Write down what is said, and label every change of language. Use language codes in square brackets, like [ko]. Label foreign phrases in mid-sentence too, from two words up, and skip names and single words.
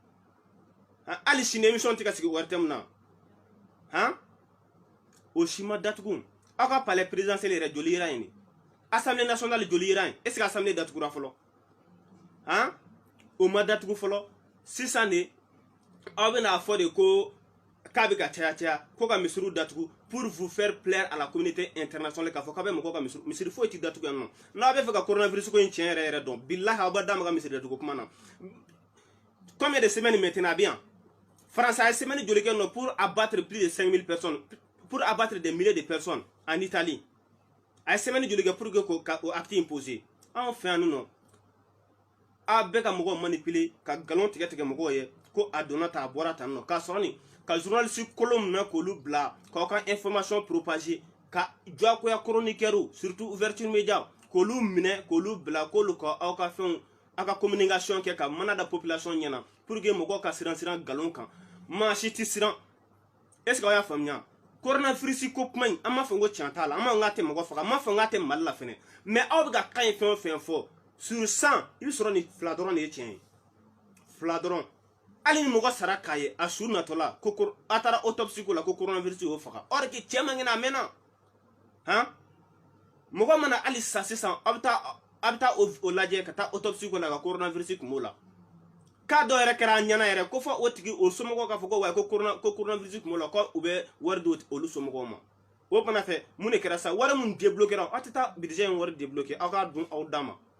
[bm] hali sini émission tɛ ka sigi ORTM na han o si ma datugu aw ka [fr] palais présidentiel [bm] yɛrɛ joli yera yen de [fr] Assemblée nationale [bm] joli yera yen [fr] est ce que assemblée [bm] datugura fɔlɔ han o ma datugu fɔlɔ sisan de aw bɛna fɔ de ko k'a bɛ ka caya ko ka misiriw datugu [fr] pour vous faire plaire à la communauté internationale [bm] k'a fɔ k'a bɛ mɔgɔw ka misiri foyi tɛ datugu yan nɔ n'a bɛ fɛ ka coronavirus ko in tiɲɛ yɛrɛ dɔn bilahi aw b'a d'a ma ka misiri datugu kuma na [fr] combien de semaines maintenant [bm] a bɛ yan France a ye semaine joli kɛ nɔ [fr] pour abattre plus de 5000 personnes pour abattre des milliers de personnes en Italie [bm] a ye semaine joli kɛ [fr] pour que [bm] k'o acte imposer anw fɛ yan nɔ a bɛ ka mɔgɔw manipuler ka galon tigɛ mɔgɔw ye ko a donna tan a bɔra tan nɔ k'a sɔrɔ nin ka journaliste kolon minɛ k'olu bila k'aw ka information propager ka jɔkoya [fr] chroniqueur surtout ouverture média [bm] k'olu minɛ k'olu bila k'olu ka aw ka fɛnw aw ka communication kɛ ka mana da population ɲɛna [fr] pour que [bm] mɔgɔw ka siran galon kan maa si tɛ siran est ce que aw y'a faamuya coronavirus ko kuma in an m'a fɔ ko tiɲɛ t'a la an m'a fɔ k'a tɛ mɔgɔ faga an m'a fɔ k'a tɛ Mali la fɛnɛ mais aw bɛ ka kan ye fɛn o fɛn fɔ sur 100 i bɛ sɔrɔ nin 2 dɔrɔn de ye tiɲɛ ye 2 dɔrɔn hali ni mɔgɔ sara k'a ye a su natɔla ko a taara autopsie ko la ko coronavirus y'o faga [fr] or que [bm] cɛ man kɛnɛ a mɛnna han mɔgɔ mana hali sa sisan a bɛ taa o lajɛ ka taa autopsie ko la ka coronavirus kun b'o la k'a dɔ yɛrɛ kɛra a ɲɛna yɛrɛ ko fɔ o tigi o somɔgɔw k'a fɔ ko wayi ko coronavirus kun b'o la ko u bɛ wari di olu somɔgɔw ma o fana fɛ mun de kɛra sa wari mun débloqué aw tɛ taa budget in wari débloqué aw k'a dun aw d'a ma